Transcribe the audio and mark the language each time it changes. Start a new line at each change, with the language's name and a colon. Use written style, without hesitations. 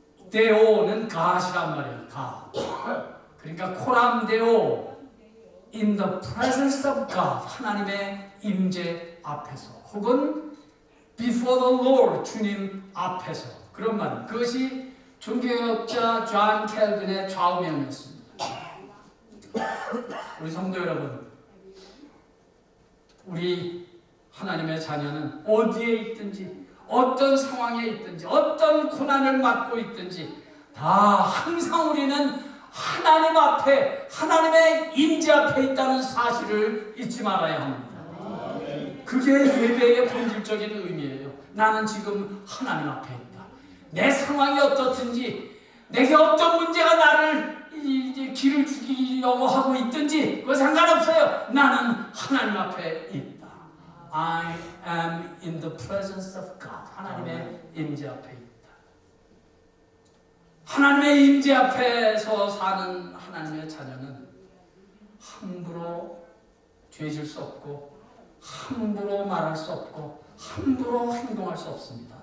Korean: 데오는 God이란 말이에요. God. 그러니까
English: 코람 데오, in the presence of God.
Korean: 하나님의 임재 앞에서. 혹은
English: before the Lord.
Korean: 주님 앞에서. 그런 말입니다. 그것이 종교개혁자 존 캘빈의 좌우명이었습니다. 우리 성도 여러분, 우리 하나님의 자녀는 어디에 있든지 어떤 상황에 있든지 어떤 고난을 맞고 있든지 다 항상 우리는 하나님 앞에 하나님의 임재 앞에 있다는 사실을 잊지 말아야 합니다. 그게 예배의 본질적인 의미예요. 나는 지금 하나님 앞에 있다. 내 상황이 어떻든지 내게 어떤 문제가 나를 길을 죽이려고 하고 있든지 그거 상관없어요. 나는 하나님 앞에 있다.
English: I am in the presence of God.
Korean: 하나님의 임재 앞에 있다. 하나님의 임재 앞에서 사는 하나님의 자녀는 함부로 죄질 수 없고 함부로 말할 수 없고 함부로 행동할 수 없습니다.